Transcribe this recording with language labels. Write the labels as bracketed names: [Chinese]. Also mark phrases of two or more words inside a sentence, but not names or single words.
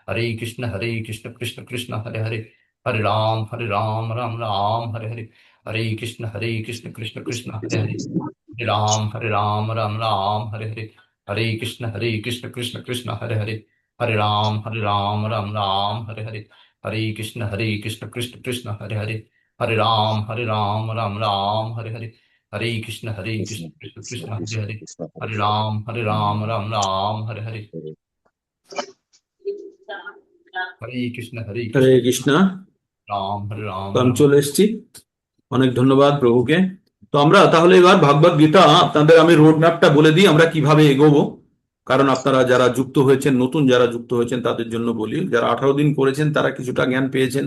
[Sanskrit] हरे कृष्ण कृष्ण कृष्ण हरे हरे, हरे राम राम राम हरे हरे, हरे कृष्ण कृष्ण कृष्ण हरे हरे, हरे राम राम राम हरे हरे, हरे कृष्ण कृष्ण कृष्ण हरे हरे, हरे राम राम राम हरे हरे, हरे कृष्ण कृष्ण कृष्ण हरे हरे, हरे राम राम हरे हरे, हरे कृष्ण Krishna, कृष्ण Krishna, कृष्ण हरे Krishna, हरे, कृष्ण, हरे हरे Hare, राम Ram राम हरे हरे, Hare हरे कृष्ण হরে কৃষ্ণ। राम [Bangla] তো আমি [Sanskrit] राम। [Bangla] চলে এসেছি। অনেক ধন্যবাদ প্রভুকে। তো আমরা তাহলে এবার ভাগবত গীতা আপনাদের আমি [English] road mapটা [Bangla] বলে দিই আমরা কিভাবে এগোবো। কারণ আপনারা যারা যুক্ত হয়েছেন, নতুন যারা যুক্ত হয়েছেন তাদের জন্য বলি, যারা 18 দিন করেছেন তারা কিছুটা জ্ঞান পেয়েছেন।